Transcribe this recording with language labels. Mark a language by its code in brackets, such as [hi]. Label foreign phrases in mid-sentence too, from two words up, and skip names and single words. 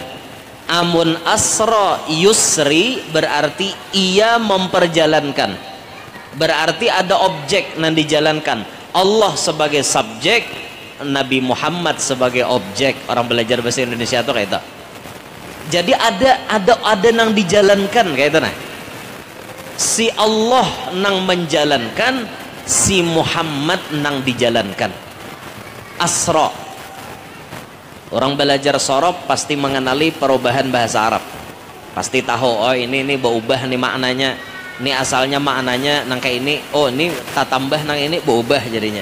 [id] Amun [ar] أسرى يسري [id] berarti ia memperjalankan. Berarti ada objek yang dijalankan. Allah sebagai subjek, Nabi Muhammad sebagai objek. [bjn] Orang belajar bahasa Indonesia tuh kayak itu. Jadi ada nang dijalankan kayak itu nah. Si Allah nang menjalankan, si Muhammad nang dijalankan. Asra. [id] Orang belajar sorob pasti mengenali perubahan bahasa Arab. Pasti tahu, oh ini berubah nih maknanya. [bjn] Ini asalnya maknanya nang kayak ini. Oh ini tak tambah nang ini berubah jadinya.